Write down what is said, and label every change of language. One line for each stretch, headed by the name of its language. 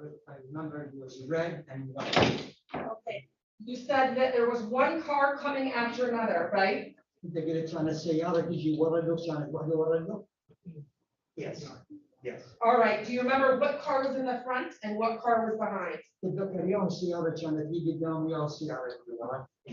English: I remember it was red and white. Okay. You said that there was one car coming after another, right?
Arabic: انت قلت كان السيارة تجي ورا له كانت واحدة ورا له.
English: Yes, yes. All right. Do you remember what car was in the front and what car was behind?
Arabic: تتذكر يوم السيارة كانت هي قدام ويا السيارة اللي ورا.